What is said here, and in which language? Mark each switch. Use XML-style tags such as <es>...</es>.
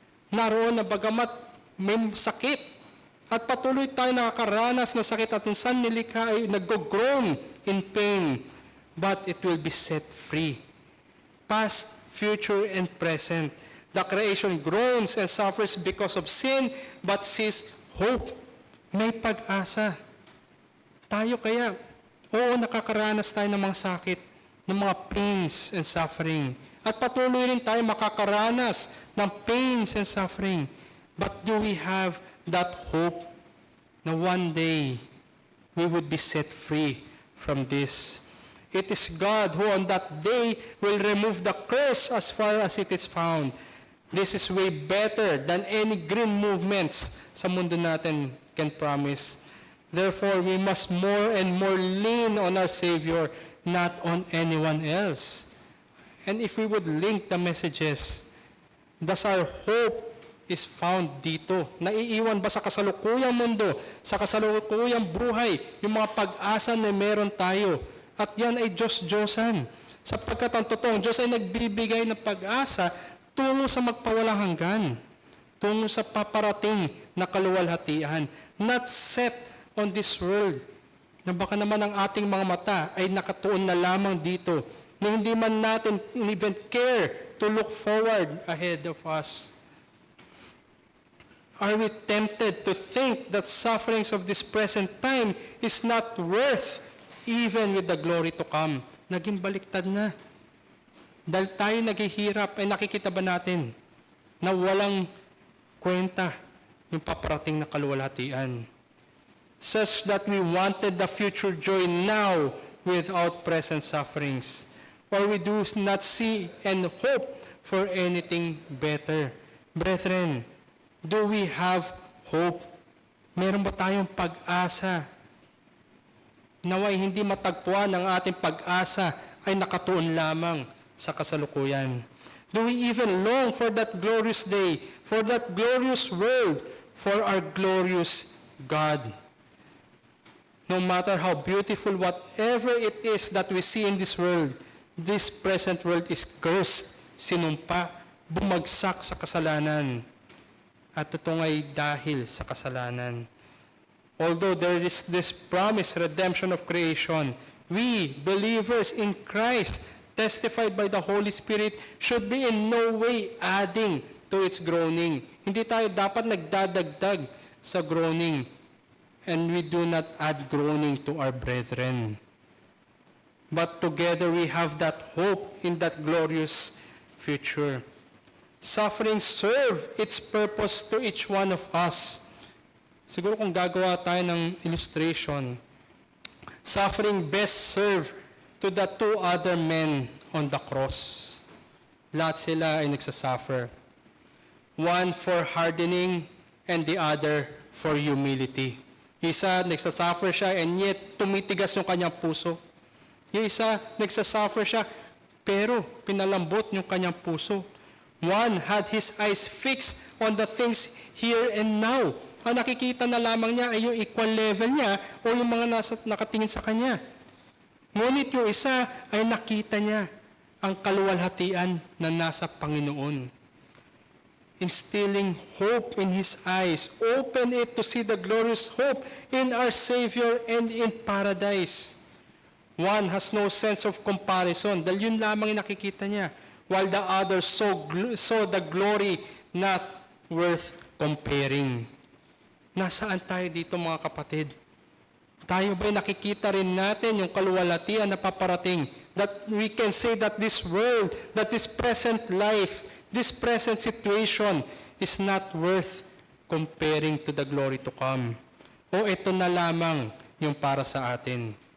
<tl>Naroon na bagamat may sakit. At patuloy tayo nakakaranas na sakit at insan nilikha ay nag-</tl> <en>groan in pain. But it will be set free. Past, future, and present. The creation groans and suffers because of sin, but sees hope.</en> <tl>May pag-asa. Tayo kaya, oo, nakakaranas tayo ng mga sakit, ng mga</tl> <en>pains and suffering.</en> <tl>At patuloy rin tayo makakaranas ng</tl> <en>pains and suffering. But do we have that hope na one day we would be set free from this? It is God who on that day will remove the curse as far as it is found. This is way better than any green movements</en> <tl>sa mundo natin</tl> <en>can promise. Therefore, we must more and more lean on our Savior, not on anyone else. And if we would link the messages, thus our hope is found dito.</en> <tl>Naiiwan ba sa kasalukuyang mundo, sa kasalukuyang buhay, yung mga pag-asa na meron tayo? At yan ay Diyos-Diyosan. Sapagkat ang totoong Diyos ay nagbibigay ng pag-asa tungo sa magpawalang hanggan, tungo sa paparating na kaluwalhatian,</tl> <en>not set on this world,</en> <tl>na baka naman ang ating mga mata ay nakatuon na lamang dito, na hindi man natin</tl> <en>even care to look forward ahead of us. Are we tempted to think that sufferings of this present time is not worth even with the glory to come?</en> <tl>Naging baliktad na. Dahil tayo naghihirap, ay nakikita ba natin na walang kwenta yung paparating na kaluwalhatian?</tl> <en>Such that we wanted the future joy now without present sufferings. Or we do not see and hope for anything better. Brethren, do we have hope?</en> <tl>Meron ba tayong pag-asa? Naway hindi matagpuan ang ating pag-asa ay nakatuon lamang sa kasalukuyan.</tl> <en>Do we even long for that glorious day, for that glorious world, for our glorious God? No matter how beautiful whatever it is that we see in this world, this present world is cursed,</en> <tl>sinumpa, bumagsak sa kasalanan. At ito ay dahil sa kasalanan.</tl> <en>Although there is this promised redemption of creation, we, believers in Christ, testified by the Holy Spirit, should be in no way adding to its groaning.</en> <tl>Hindi tayo dapat nagdadagdag sa groaning.</tl> <en>And we do not add groaning to our brethren. But together we have that hope in that glorious future. Suffering serve its purpose to each one of us.</en> <tl>Siguro kung gagawa tayo ng</tl> <en>illustration, suffering best serve to the two other men on the cross.</en> <tl>Lahat sila ay nagsasuffer.</tl> <en>One for hardening and the other for humility.</en> <tl>Isa, nagsasuffer siya</tl> <en>and yet</en> <tl>tumitigas yung kanyang puso. Yung isa, nagsasuffer siya pero pinalambot yung kanyang puso.</tl> <en>One had his eyes fixed on the things here and now.</en> <tl>Ang nakikita na lamang niya ay yung equal level niya o yung mga nakatingin sa kanya. Ngunit yung isa ay nakita niya ang kaluwalhatian na nasa Panginoon.</tl> <en>Instilling hope in his eyes, open it to see the glorious hope in our Savior and in paradise. One has no sense of comparison</en> <tl>dahil yun lamang yung nakikita niya,</tl> <en>while the other saw the glory not worth comparing.</en> <tl>Nasaan tayo dito mga kapatid? Tayo ba'y nakikita rin natin yung kaluwalhatian na paparating?</tl> <en>That we can say that this world, that this present life, this present situation is not worth comparing to the glory to come.</en> <tl>O ito na lamang yung para sa atin.</tl>